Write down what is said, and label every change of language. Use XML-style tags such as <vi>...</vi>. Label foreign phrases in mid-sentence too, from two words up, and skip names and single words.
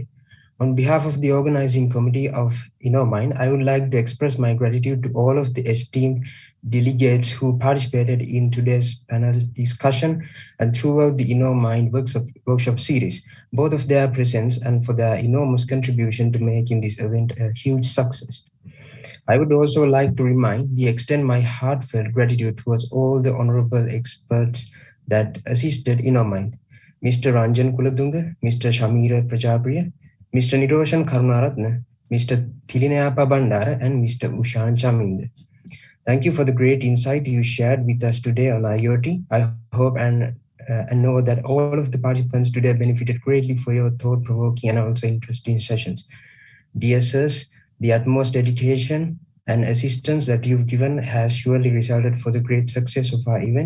<en>On behalf of the organizing committee of InnovMind, I would like to express my gratitude to all of the esteemed delegates who participated in today's panel discussion and throughout the InnovMind workshop series, both of their presence and for their enormous contribution to making this event a huge success. I would also like to extend my heartfelt gratitude towards all the honorable experts that assisted InnovMind. Mr. Ranjan Kulathunga, Mr. Shameera Prajapriya, Mr. Niroshan Karunaratne, Mr. Thilina Bandara, and Mr. Ushan Chaminda. Thank you for the great insight you shared with us today on IoT. I hope and know that all of the participants today benefited greatly for your thought-provoking and also interesting sessions. Dear sirs, the utmost dedication and assistance that you've given has surely resulted for the great success of our event.</en>